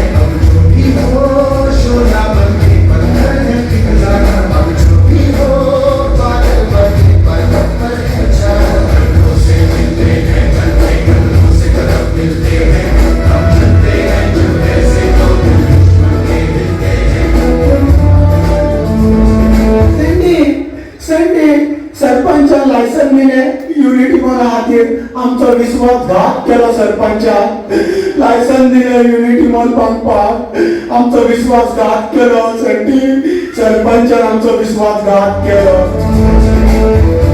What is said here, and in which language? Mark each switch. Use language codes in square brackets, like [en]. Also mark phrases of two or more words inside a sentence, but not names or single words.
[hi] हम जो भी हो शोला बन के पत्थर है पिघलाना, हम जो भी हो बादल बन के पर्वत पर है छाना। कंधों से मिलते हैं, कंधे कंधों से कदम मिलते हैं। हम चलते हैं जब ऐसे तो दिल दुश्मन के हिलते हैं। [kok] संडे सरपंचान लायसन दिले युनिटी मॉल खातीर आमचो विश्वासघात केलो सरपंचान। लायसन दिले युनिटी मॉल बांदपाक आमचो विश्वासघात केलो संडी। सरपंचान आमचो विश्वासघात केलो।